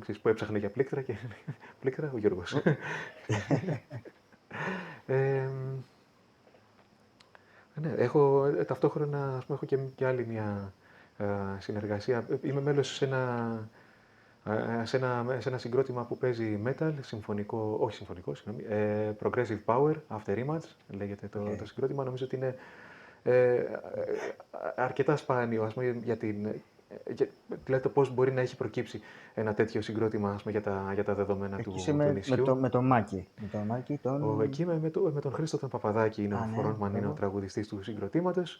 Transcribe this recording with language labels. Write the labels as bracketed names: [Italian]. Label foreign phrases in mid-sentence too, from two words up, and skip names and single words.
[Greek] Ξέρεις, που έψαχνε για πλήκτρα και πλήκτρα ο Γιώργος. Ναι, ταυτόχρονα έχω και άλλη μια συνεργασία. Είμαι μέλος σε ένα συγκρότημα που παίζει metal, [English] progressive power, [Greek] after image, λέγεται το συγκρότημα. Νομίζω ότι είναι αρκετά σπάνιο, δηλαδή το πώς μπορεί να έχει προκύψει ένα τέτοιο συγκρότημα για τα δεδομένα του νησιού. Με τον Μάκη. Εκεί με τον Χρήστο τον Παπαδάκη είναι ο frontman, είναι ο τραγουδιστής του συγκροτήματος.